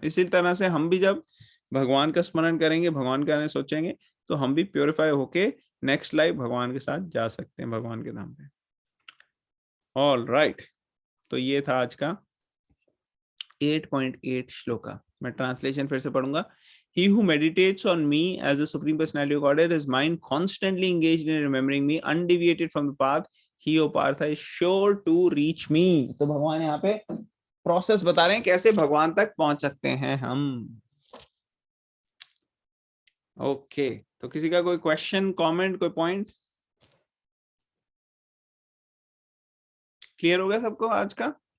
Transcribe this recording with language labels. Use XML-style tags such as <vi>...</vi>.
<hi>इसी तरह से हम भी जब भगवान का स्मरण करेंगे, भगवान के बारे में सोचेंगे, तो हम भी प्योरीफाई होके नेक्स्ट लाइफ भगवान के साथ जा सकते हैं, भगवान के नाम पे। ऑल राइट, तो ये था आज का 8.8 श्लोका। मैं ट्रांसलेशन फिर से पढ़ूंगा।</hi> <en>He who meditates on me as the Supreme Personality of Godhead, his mind constantly engaged in remembering me, undeviated from the path, he, O Partha, is sure to reach me.</en> <hi>तो भगवान यहाँ पे process बता रहे हैं कैसे भगवान तक पहुंच सकते हैं हम। ओके, तो किसी का कोई क्वेश्चन, कमेंट, कोई पॉइंट? क्लियर हो गया सबको आज का?</hi>